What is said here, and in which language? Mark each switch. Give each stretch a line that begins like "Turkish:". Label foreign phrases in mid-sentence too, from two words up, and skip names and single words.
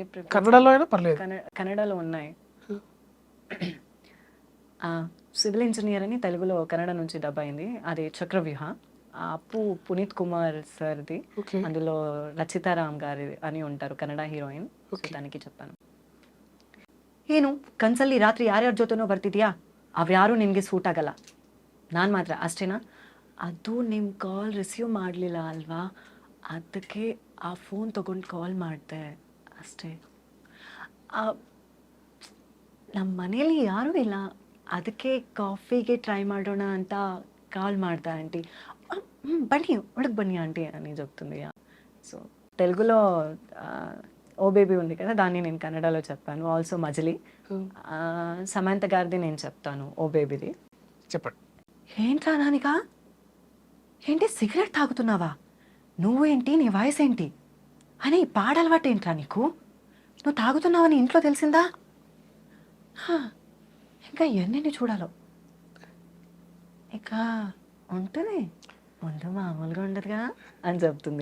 Telugu: కన్నడలో అయినా పర్లేదు. కన్నడలో ఉన్నాయి.
English: civil engineer
Telugu: అని తెలుగులో కన్నడ నుంచి డబ్ అయింది, అది చక్రవ్యూహ. అప్పు పునీత్ కుమార్ సార్ది,
English: Okay.
Telugu: అందులో రచితారామ్ గారి అని ఉంటారు కన్నಡ హీరోయిన్. దానికి చెప్పాను.
Kannada: ಏನು ಕನ್ಸಲ್ಲಿ ರಾತ್ರಿ ಯಾರ್ಯಾರ ಜೊತೆನೋ ಬರ್ತಿದ್ಯಾ, ಅವ್ಯಾರು ನಿನಗೆ ಸೂಟ್ ಆಗಲ್ಲ, ನಾನು ಮಾತ್ರ ಅಷ್ಟೇನಾ? ಅದು ನಿಮ್ಮ
English: call receive
Kannada: ಮಾಡಲಿಲ್ಲ ಅಲ್ವಾ, ಅದಕ್ಕೆ ಆ ಫೋನ್ ತೊಗೊಂಡು ಕಾಲ್ ಮಾಡಿದೆ ಅಷ್ಟೇ. ನಮ್ಮ ಮನೇಲಿ ಯಾರೂ ಇಲ್ಲ, ಅದಕ್ಕೆ ಕಾಫಿಗೆ ಟ್ರೈ ಮಾಡೋಣ ಅಂತ ಕಾಲ್ ಮಾಡ್ದೆ ಆಂಟಿ. ಬನ್ನಿ ಒಳಗೆ ಬನ್ನಿ
Telugu: ఆంటీ అని చెప్తుంది. సో తెలుగులో ఓ బేబీ ఉంది కదా, దాన్ని నేను కన్నడలో చెప్పాను. ఆల్సో మజిలీ సమంత గారిది నేను చెప్తాను ఓ బేబీది. చెప్పండి. ఏంట్రా నానిక, ఏంటి సిగరెట్ తాగుతున్నావా, నువ్వు ఏంటి, నీ వయసు ఏంటి అని పాడలవాటు ఏంట్రా నీకు, నువ్వు తాగుతున్నావని ఇంట్లో తెలిసిందా, ఇంకా ఎన్ని చూడాలో, ఇక ఉంటుంది ముందు మామూలుగా ఉండదుగా అని చెప్తుంది.